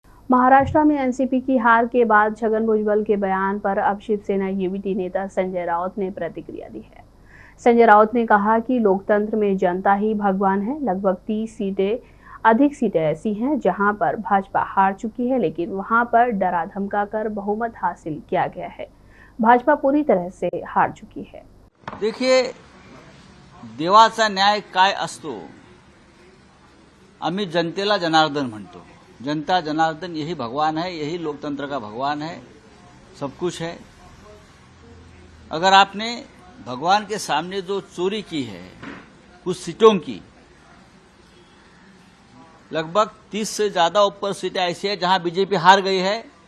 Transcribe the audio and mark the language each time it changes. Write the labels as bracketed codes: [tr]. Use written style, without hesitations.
[hi] महाराष्ट्र में एनसीपी की हार के बाद छगन भुजबल के बयान पर अब शिवसेना यूबीटी नेता संजय राउत ने प्रतिक्रिया दी है। संजय राउत ने कहा कि लोकतंत्र में जनता ही भगवान है। लगभग 30 अधिक सीटें ऐसी हैं जहां पर भाजपा हार चुकी है, लेकिन वहां पर डरा धमका कर बहुमत हासिल किया गया है। भाजपा पूरी तरह से हार चुकी है। देखिए, [mr] देवाचा न्याय काय असतो, आम्ही जनतेला जनार्दन म्हणतो। [hi] जनता जनार्दन यही भगवान है, यही लोकतंत्र का भगवान है, सब कुछ है। अगर आपने भगवान के सामने जो चोरी की है कुछ सीटों की, लगभग 30 से ज्यादा ऊपर सीटें ऐसी है जहां बीजेपी हार गई है।